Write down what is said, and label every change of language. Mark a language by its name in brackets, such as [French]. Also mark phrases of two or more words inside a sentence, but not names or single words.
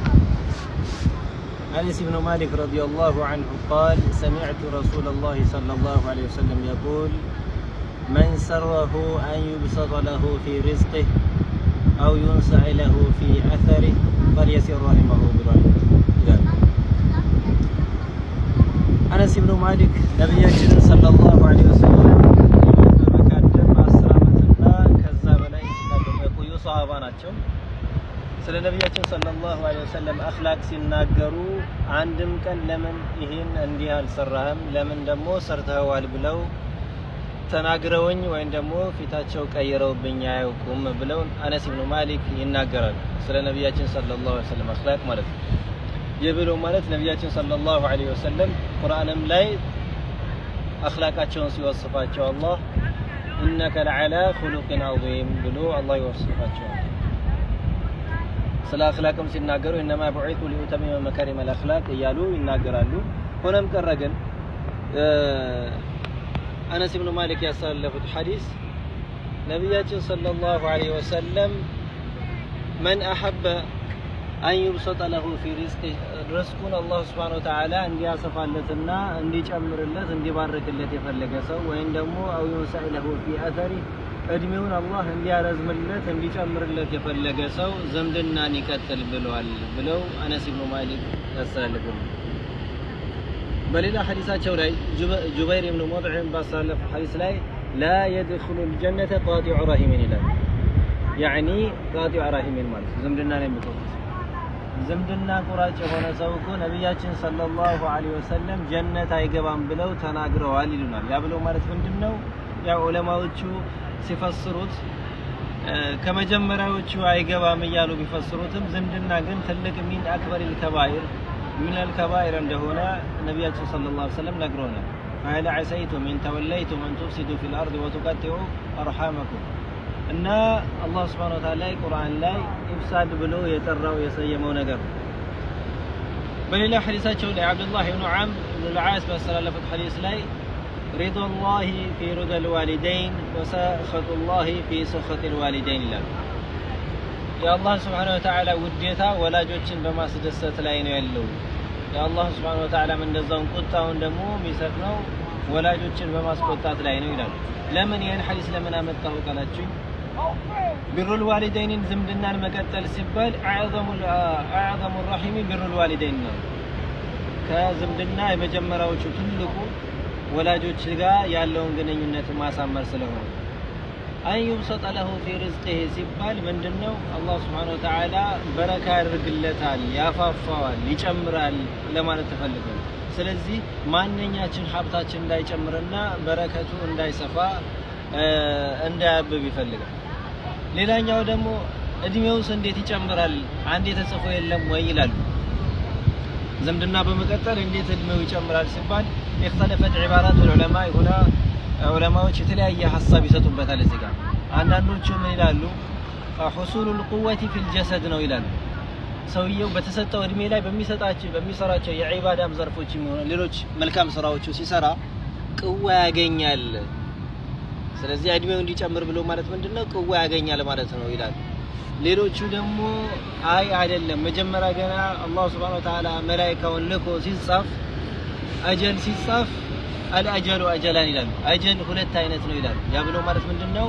[Arabic] أنس بن مالك رضي الله عنه قال سمعت رسول الله صلى الله عليه وسلم يقول من سره أن يبسط له في رزقه أو ينسع له في أثره فليصل رحمه بالرحمة. أنس بن مالك نبينا صلى الله عليه وسلم [Amharic] ሷሃባ ናቸው። ስለ ነብያችን [Arabic] صلى الله عليه وسلم أخلاق [Amharic] ሲናገሩ አንድም ቀን ለምን ይሄን እንዲህ አልሰራህም ለምን ደግሞ ሰርተዋል ብለው ተናግረውኝ ወይም ደግሞ ፊታቸው ቀይረውብኝ አያውቁም ብለው አነስ ኢብኑ ማሊክ ይናገራሉ። ስለ ነብያችን [Arabic] صلى الله عليه وسلم [Amharic] አኽላቅ ማለት ነው። የብሎ ማለት ነብያችን [Arabic] صلى الله عليه وسلم [Amharic] ቁርአንም ላይ አኽላቃቸውን ሲወስፋቸው አላህ [Arabic] إنك لعلى خلق عظيم بلو الله يوصفك [Amharic] ስለ አኽላቅም ሲናገሩ [Arabic] انما بعث لأتمم مكارم الاخلاق [Amharic] እያሉ ይናገራሉ። ሆነም ቀረ ግን አነስ ኢብኑ ማሊክ ያስተላለፉት ሐዲስ ነብያችን [Arabic] صلى الله عليه وسلم من احب أن يبسط له في رزقه رزقون الله سبحانه وتعالى [Amharic] እንዲያሰፋለትና እንዲጨምርለት እንዲባርክለት የፈለገ ሰው ወይም ደግሞ [Arabic] أو ينسأ له في أثره [Amharic] እድሜውን አላህ እንዲያረዝምለት እንዲጨምርለት የፈለገ ሰው ዝምድናን ይቀጥል ብለዋል ብለው አነስ ኢብኑ ማሊክ ያስተላልፋሉ። በሌላ ሐዲሳቸው ላይ ጁበይር ኢብኑ ሙጥዒም ባስተላለፈ ሐዲስ ላይ [Arabic] لا يدخل الجنة قاطع رحم [Amharic] ይላል። [Arabic] يعني قاطع رحم [Amharic] ማለት ዝምድናን የሚቆርጥ ዝምድና ቁራጭ የሆነ ሰው እኮ ነብያችን [Arabic] صلى الله عليه وسلم [Amharic] ጀነት አይገባም ብለው ተናግረዋል ይሉናል። ያ ብለው ማለት ምንድነው? ያው ዑለማዎቹ ሲፈስሩት ከመጀመሪያዎቹ አይገባም እያሉ ቢፈስሩትም ዝምድና ግን ትልቅ [Arabic] من أكبر الكبائر من الكبائر [Amharic] እንደሆነ ነብያችን [Arabic] صلى الله عليه وسلم [Amharic] ነግረውናል። [Arabic] فهل عسيتم إن توليتم أن تفسدوا في الأرض وتقطعوا أرحامكم [Amharic] እና አላህ [Arabic] سبحانه وتعالى [Amharic] ቁርአን ላይ ኢፍሳድ ብሎ የጠራው የሰየመው ነገር ነው። በሌላ ሐዲሳቸው ላይ አብዱላህ ኢብኑ ዐምር ኢብኑ አልዓስ ባስተላለፉት ሐዲስ ላይ [Arabic] رضا الله في رضا الوالدين وسخط الله في سخط الوالدين [Amharic] ይላል። የአላህ [Arabic] سبحانه وتعالى [Amharic] ውዴታ ወላጆችን በማስደሰት ላይ ነው ያለው። የአላህ [Arabic] سبحانه وتعالى [Amharic] እንደዛው ቁጣውን ደግሞ የሚሰፍነው ወላጆችን በማስቆጣት ላይ ነው ይላል። ለምን ይሄን ሐዲስ ለምን አመጣው ካላችሁ [Arabic] بر الوالدين [Amharic] ዝምድናን መቀጠል ሲባል [Arabic] اعظم الرحم بر الوالدين [Amharic] ነው። ከዝምድና የመጀመሪያዎቹ ትልቁ ወላጆች ጋር ያለውን ግንኙነት ማሳመር ስለሆነ አን [Arabic] يبسط له في رزقه [Amharic] ሲባል ምንድነው? አላህ [Arabic] سبحانه وتعالى [Amharic] በረካ ያደርግለታል፣ ያፋፋዋል፣ ይጨምራል ለማለት ተፈልገው። ስለዚህ ማንኛችን ሀብታችን እንዳይጨምርና በረከቱ እንዳይሰፋ እንዳያብብ ይፈልጋል። ሌላኛው ደግሞ እድሜውስ እንዴት ይጨምራል? አንዴ ተጽፎ የለም ወይ ይላሉ። ዝምድና በመቀጠል እንዴት እድሜው ይጨምራል ሲባል [Arabic] اختلفت عبارات العلماء هنا [Amharic] ዑለማዎች የተለያየ ሐሳብ ይሰጡበታል። እዚህ ጋር አንዳንዶቹ ምን ይላሉ? [Arabic] حصول القوة في الجسد [Amharic] ነው ይላሉ። ሰውየው በተሰጠው እድሜ ላይ በሚሰራቸው የዒባዳም ዘርፎች የሚሆኑ ሌሎች መልካም ስራዎቹ ሲሰራ ቅዋ ያገኛል። ስለዚህ እድሜው እንዲጨምር ብሎ ማለት ምንድነው? ቅዋ ያገኛል ማለት ነው ይላል። ሌሎቹ ደግሞ አይ አይደለም፣ መጀመሪያ ገና አላህ [Arabic] سبحانه وتعالى [Amharic] መላእክቱን ልኮ ሲጻፍ አጀል ሲጻፍ [Arabic] الأجل أجلان [Amharic] ይላሉ። አጀል ሁለት አይነት ነው ይላሉ። ያ ብሎ ማለት ምንድነው?